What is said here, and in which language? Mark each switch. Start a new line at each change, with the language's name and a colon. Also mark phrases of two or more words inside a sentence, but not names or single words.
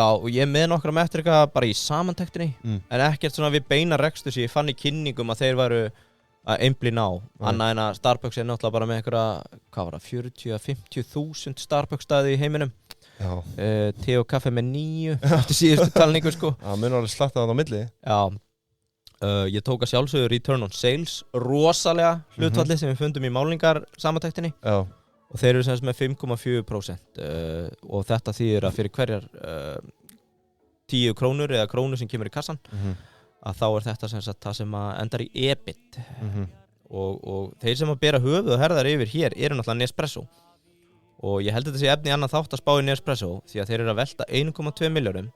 Icelandic: og ég með nokkra metrika bara í samantektinni en ekkert svona við beina rekstur sem ég fann í kynningum að þeir væru að einblína á annað en að Starbucks náttúrulega bara með einhverja, hvað var það, 40-50.000 Starbucks staði í heiminum. Te & Kaffi með 9 eftir síðustu talningu sko. Já, mun alveg slatta það á milli. Já, ég tók að sjálfsögðu
English: return on sales
Icelandic: rosalega hlutfalli sem við fundum í málningar samantektinni. Já. Og þeir eru sem með 5,4% og þetta þýðir að fyrir hverjar 10 krónur eða krónur sem kemur í kassan að þá þetta sem sagt það sem endar í EBIT og þeir sem að bera höfuð og herðar yfir hér eru náttúrulega Nespresso og ég held þetta sé efni annan þátt að spá í Nespresso því að þeir eru að velta 1,2 milljörðum.